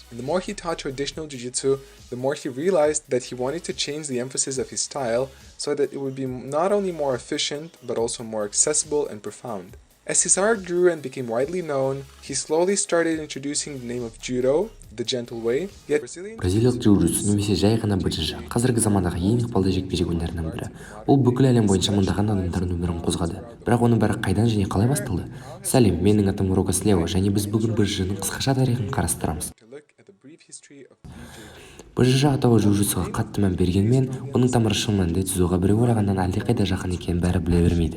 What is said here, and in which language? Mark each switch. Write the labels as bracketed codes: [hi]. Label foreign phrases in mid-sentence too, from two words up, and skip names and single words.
[en] And the more he taught traditional Jiu-Jitsu, the more he realized that he wanted to change the emphasis of his style so that it would be not only more efficient, but also more accessible and profound. As his art grew and became widely known, he slowly started introducing the name of Judo, the gentle way, yet [kk] Бразилиялық джиу-джитсу немесе жай ғана BJJ қазіргі замандағы ең ықпалды жекпе-жек өнерінің бірі. Ол бүкіл әлем бойынша мыңдаған адамдардың өмірін қозғады. Бірақ оның бәрі қайдан және қалай басталды? Сәлем, менің атым Рогас Лео, және біз бүгін BJJ-ның қысқаша тарихын қарастырамыз. BJJ атауы джиу-джитсуға қатты мән бергенмен, оның тамыры шын мәнінде дзюдоға біреу ойлағаннан әлдеқайда жақын екенін бәрі біле бермейді.